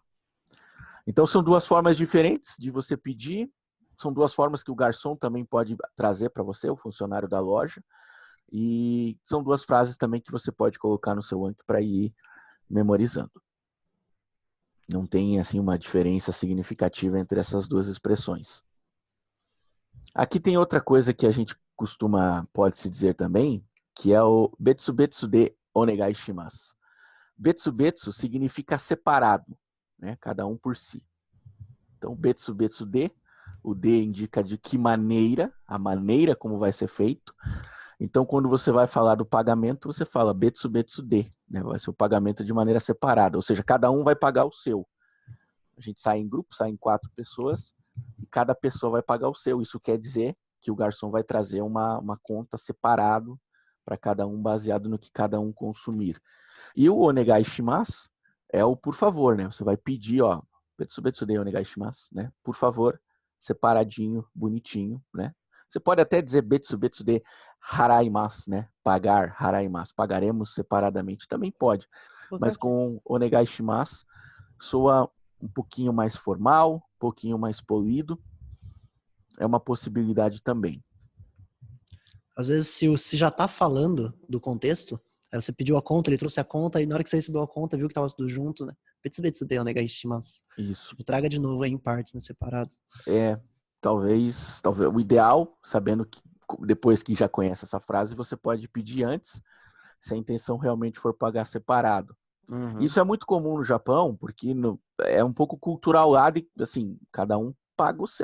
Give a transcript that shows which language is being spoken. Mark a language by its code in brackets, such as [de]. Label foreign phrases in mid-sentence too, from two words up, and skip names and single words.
[pt] Então são duas formas diferentes de você pedir, são duas formas que o garçom também pode trazer para você, o funcionário da loja, e são duas frases também que você pode colocar no seu Anki para ir memorizando. Não tem assim uma diferença significativa entre essas duas expressões. Aqui tem outra coisa que a gente pode-se dizer também, que é o [ja] 別々でお願いします. 別々 [pt] significa separado, né? Cada um por si. Então, [ja] 別々で, [pt] o de indica de que maneira, a maneira como vai ser feito. Então, quando você vai falar do pagamento, você fala [ja] 別々で, [pt] né? Vai ser o pagamento de maneira separada, ou seja, cada um vai pagar o seu. A gente sai em grupo, sai em 4 pessoas, e cada pessoa vai pagar o seu. Isso quer dizer que o garçom vai trazer uma conta separado para cada um, baseado no que cada um consumir. E o [ja] お願いします [pt] é o por favor, né? Você vai pedir, ó, [ja] 別々でお願いします, [pt] né? Por favor, separadinho, bonitinho, né? Você pode até dizer [ja] 別々で払います, [pt] né? Pagar, haraimasu, pagaremos separadamente, também pode. Mas com [ja] お願いします [pt] soa um pouquinho mais formal, um pouquinho mais polido. É uma possibilidade também. Às vezes, se já tá falando do contexto, aí você pediu a conta, ele trouxe a conta, e na hora que você recebeu a conta, viu que tava tudo junto, né? [ja] 別々でお願いします. [pt] Isso. Tipo, traga de novo aí em partes, né? Separados. Talvez o ideal, sabendo que depois que já conhece essa frase, você pode pedir antes, se a intenção realmente for pagar separado. Uhum. Isso é muito comum no Japão, porque é um pouco cultural lá, de, assim, cada um paga o seu.